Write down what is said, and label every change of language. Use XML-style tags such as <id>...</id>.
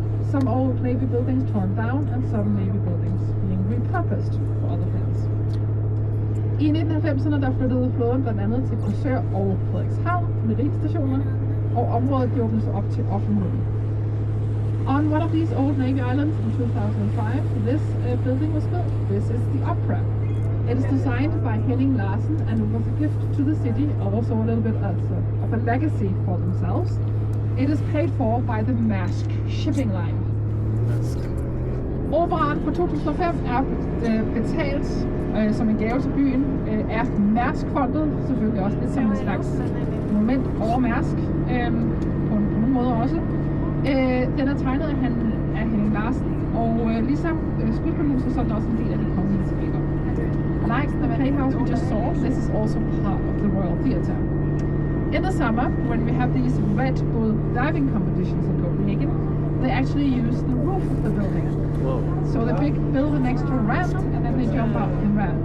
<en>Some old Navy buildings torn down, and some Navy buildings being repurposed for other things.</en> <da>I 1990'erne der flyttede flåden blandt andet til Korsør og Frederikshavn med rigsstationer, og området åbnes op til offentligheden.</da> <en>On one of these old Navy islands in 2005, this building was built. This is the Opera. It is designed by Henning Larsen and it was a gift to the city, also a little bit of a legacy for themselves. It is paid for by the Maersk shipping line.</en> <da>Operaen fra 2005 er betalt som en gave til byen af Mærskfondet, selvfølgelig også lidt som en slags monument over Mærsk, på nogle måder også. Den er tegnet af Henning Larsen, og ligesom skuespilhuset, så er den også en del af Det Kongelige Teater.</da> <en>Like the playhouse we just saw, this is also part of the Royal Theatre. In the summer, when we have these Red Bull diving competitions in Copenhagen, they actually use the roof of the building. Whoa. So they build an extra ramp and then they jump out and ramp.</en>